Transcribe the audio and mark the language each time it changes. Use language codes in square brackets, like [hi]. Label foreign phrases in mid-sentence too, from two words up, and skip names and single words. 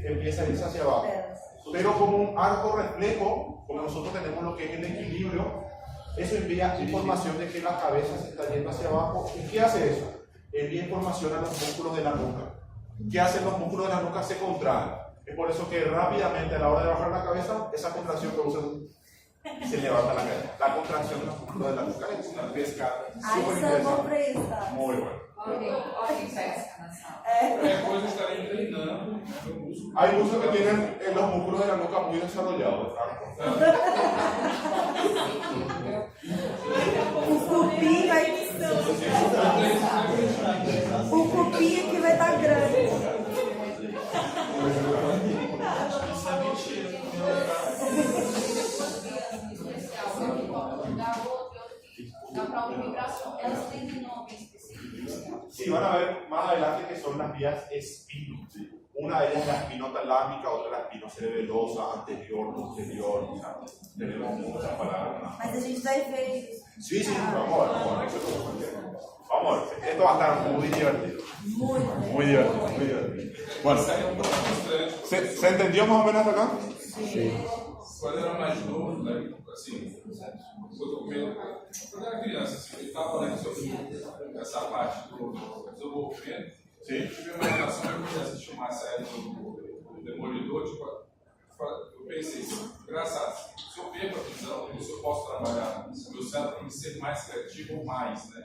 [es] Empieza a irse hacia abajo. Pero como un arco reflejo, como nosotros tenemos lo que es el equilibrio, eso envía información de que la cabeza se está yendo hacia abajo. ¿Y qué hace eso? Envía información a los músculos de la nuca. ¿Qué hacen los músculos de la nuca? Se contraen. Es por eso que rápidamente a la hora de bajar la cabeza, esa contracción produce y se levanta la cabeza. La contracción de los músculos de la nuca es una pescada. [pt] Ai, isso é bom pra isso, tá? [es] Muy bueno. [pt] Alguém pesca na sala. Qualquer coisa estarem treinando o músculo. [es] Hay muchos que tienen los músculos de la nuca muy desarrollados. [pt] O cupim vai... O cupim aqui vai estar grande. Isso é mentira. Dá para uma vibração. Elas têm nome específico. [es] Sí, van a ver más adelante que son las vías espino. Una de ellas es la espinotalámica, otra la espinocerebelosa, anterior, posterior. O sea, tenemos muchas palabras. [pt] Mas a gente vai ver isso. [es] Sí, sí, vamos a ver. Vamos a ver. Esto va a estar muy divertido. Muy divertido, muy divertido. Bueno, ¿se entendió más o menos hasta acá? Sí. [pt] Quando eu era mais novo, né, assim, quando eu era criança, assim, eu estava falando sobre essa parte do desenvolvimento. Sim. Eu tive uma relação que eu comecei a assistir uma série do Demolidor, tipo, eu pensei, engraçado, se eu perco a visão, se eu posso trabalhar meu cérebro para me ser mais criativo ou mais, né?